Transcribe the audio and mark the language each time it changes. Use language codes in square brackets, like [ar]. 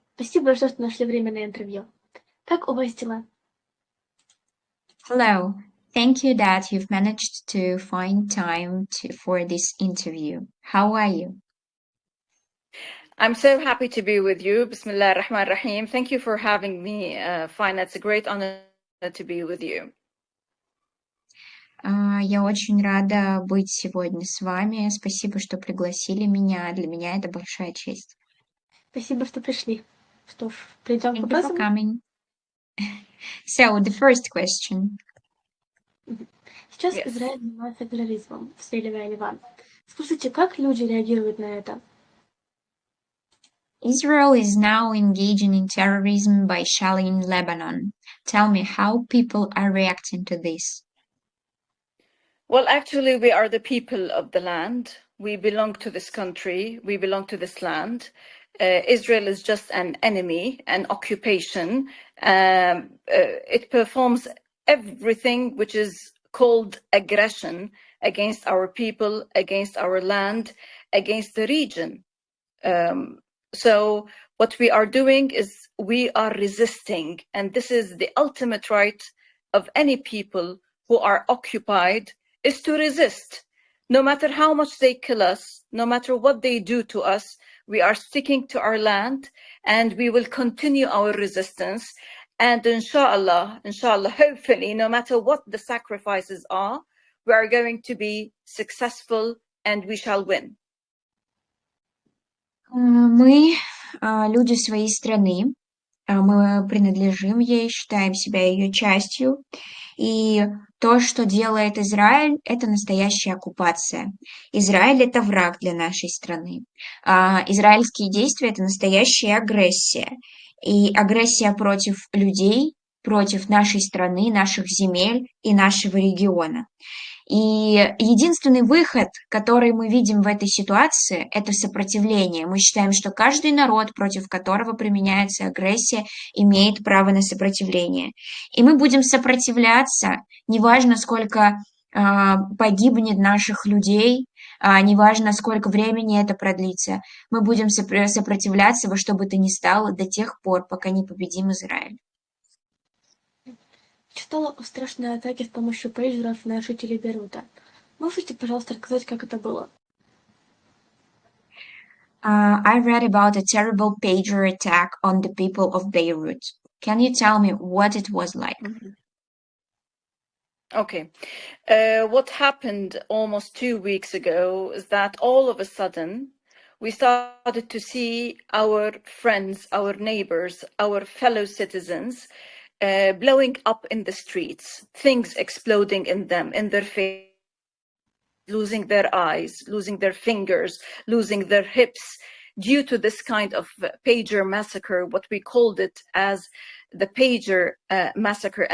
[ru] Спасибо большое, что нашли время на интервью. Как у вас дела? [en] Hello. Thank you that you've managed to find time for this interview. How are you? I'm so happy to be with you. [ar] Bismillah ar-Rahman ar-Rahim. [en] Thank you for having me. Fine, it's a great honor to be with you. [ru] Я очень рада быть сегодня с вами. Спасибо, что пригласили меня. Для меня это большая честь. Спасибо, что пришли. Что ж, перейдем к [en] Thank you for [ru] вопросам. [en] coming. So, the first question. [ru] Сейчас [en] Yes. [ru] Израиль занимается терроризмом, обстреливая Ливан. Скажите, как люди реагируют на это? [en] Israel is now engaging in terrorism by shelling Lebanon. Tell me how people are reacting to this. Well, actually, we are the people of the land. We belong to this country. We belong to this land. Israel is just an enemy, an occupation. It performs everything which is called aggression against our people, against our land, against the region. So what we are doing is we are resisting, and this is the ultimate right of any people who are occupied, is to resist. No matter how much they kill us, no matter what they do to us, we are sticking to our land, and we will continue our resistance. And inshallah, hopefully, no matter what the sacrifices are, we are going to be successful and we shall win. [ru] Мы люди своей страны, мы принадлежим ей, считаем себя ее частью, и то, что делает Израиль, это настоящая оккупация. Израиль – это враг для нашей страны. Израильские действия – это настоящая агрессия, и агрессия против людей, против нашей страны, наших земель и нашего региона. И единственный выход, который мы видим в этой ситуации, это сопротивление. Мы считаем, что каждый народ, против которого применяется агрессия, имеет право на сопротивление. И мы будем сопротивляться, неважно, сколько погибнет наших людей, неважно, сколько времени это продлится. Мы будем сопротивляться во что бы то ни стало до тех пор, пока не победим Израиль. Читала о страшной атаке с помощью пейджеров на жителей Бейрута. Можете, пожалуйста, рассказать, как это было? [en] I read about a terrible pager attack on the people of Beirut. Can you tell me what it was like? Okay. What happened almost 2 weeks ago is that all of a sudden we started to see our friends, our neighbors, our fellow citizens blowing up in the streets, things exploding in them, in their face, losing their eyes, losing their fingers, losing their hips, due to this kind of pager massacre, what we called it as the pager massacre.